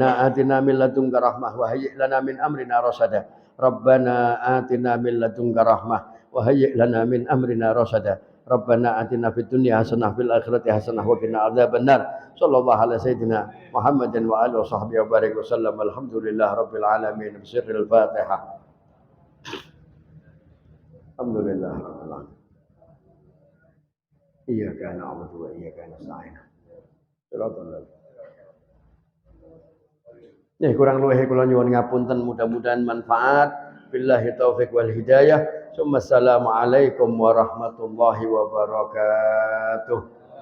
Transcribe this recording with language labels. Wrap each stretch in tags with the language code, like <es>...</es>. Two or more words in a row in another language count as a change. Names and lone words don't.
<ar>آتنا من لدنك رحمة وهيئ لنا من امرنا رشدا ربنا آتنا من لدنك رحمة وهيئ لنا من امرنا رشدا ربنا آتنا في الدنيا حسنة في الآخرة حسنة وقنا عذاب النار صلى الله على سيدنا محمد وآله وصحبه وبارك وسلم الحمد لله رب العالمين بسر الفاتحة الحمد لله رب العالمين إياك نعبد وإياك نستعين صراط الله</ar> <jv>kurang luwih kula nyuwun ngapunten mudah-mudahan manfaat</jv> <ar>بالله التوفيق والهداية. السلام عليكم ورحمة الله وبركاته.</ar>